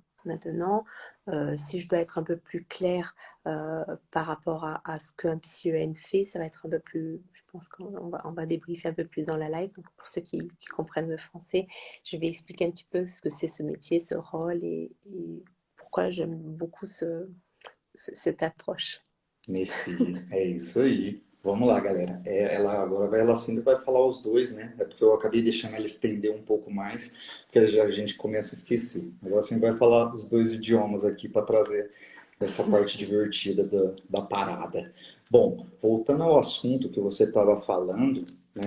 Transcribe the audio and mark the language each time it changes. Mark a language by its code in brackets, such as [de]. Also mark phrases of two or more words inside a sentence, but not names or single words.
[fr] Maintenant, si je dois être un peu plus claire par rapport à ce qu'un psy-EN fait, ça va être un peu plus, je pense on va débriefer un peu plus dans la live. Donc pour ceux qui comprennent le français, je vais expliquer un petit peu ce que c'est ce métier, ce rôle et pourquoi j'aime beaucoup cette approche. Merci. [pt] É isso aí. Vamos lá, galera. Ela agora ela sempre vai falar os dois, né? É porque eu acabei deixando ela estender um pouco mais, porque já a gente começa a esquecer. Mas ela sempre vai falar os dois idiomas aqui para trazer essa parte divertida da parada. Bom, voltando ao assunto que você estava falando, né?